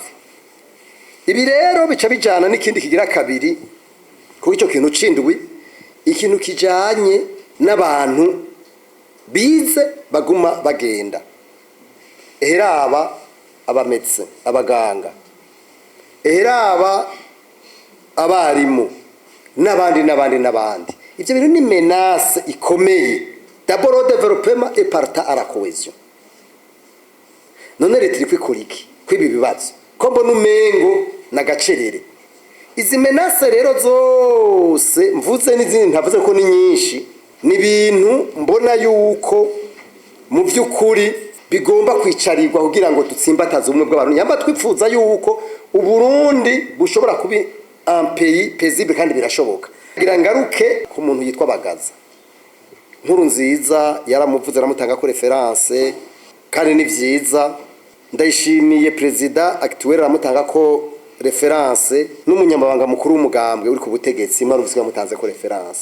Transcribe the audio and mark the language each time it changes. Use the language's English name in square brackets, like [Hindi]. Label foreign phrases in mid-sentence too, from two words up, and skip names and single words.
[Rundi] Ibi rero bica bijana n'ikindi kigira kabiri kuko icyo kintu cindwi ikintu kijanye n'abantu bize baguma bagenda. Eheraba abametse abaganga, eheraba abarimu n'abandi. Ivyo bintu ni menace ikomeye. [French] D'abord au développement et partant à la cohésion. [Rundi] None leta iri kwikora iki kwibi bibazo ko mbona umengo nagacerere. Izi menace rero zose mvuze n'izindi ntavuze ko ni nyinshi, ni ibintu mbona yuko mu by'ukuri bigomba kwicarirwa kugira ngo dutsimbataze ubumwe bw'abantu. Nyamba twipfuza yuko Uburundi bushobora kuba [French] un pays paisible [Rundi] kandi birashoboka. Kugira ngaruke ku muntu yitwa Bagaza. Nkuru nziza yaramuvuze aramutanga ko reference kandi ni vyiza. Ndayishimiye [French] president actuel [Rundi] aramutanga ko reference n'umunyamabanga mukuru w'umugambwe uri ku butegetsi mwaruvuzwe mutanze ko reference.